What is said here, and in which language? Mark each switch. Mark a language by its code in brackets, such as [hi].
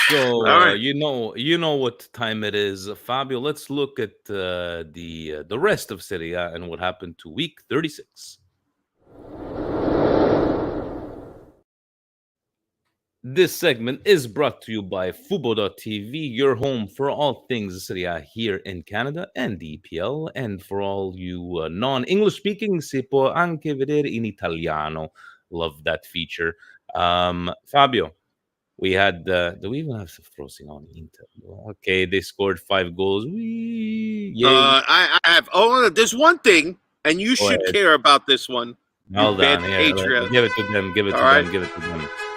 [en] So, you know what time it is. Fabio, let's look at the rest of Serie A and what happened to week 36. This segment is brought to you by Fubo.tv, your home for all things Serie A here in Canada and the EPL. And for all you non-English speaking, [it] si può anche vedere in italiano. [en] Love that feature. Fabio, we had, do we even have Frosin on Inter? Okay, they scored 5 goals. Yay. I have, there's one thing, and you should care about this one. Hold on, give it to them, give it to them.